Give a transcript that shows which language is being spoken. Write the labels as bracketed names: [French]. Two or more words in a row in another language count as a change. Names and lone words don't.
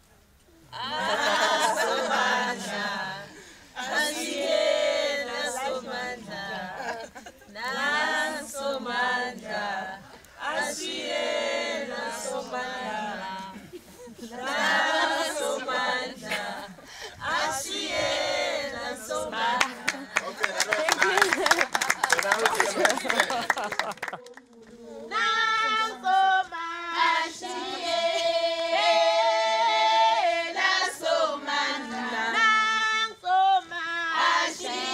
[Zulu] Somandla. Ashiyela somandla. Nang somandla. Ashiyela somandla. Nang somandla. Ashiyela somandla. [English] Okay, that was nice. So now it's going to [Zulu] Nang somandla. Ashiyela somandla. Nang somandla.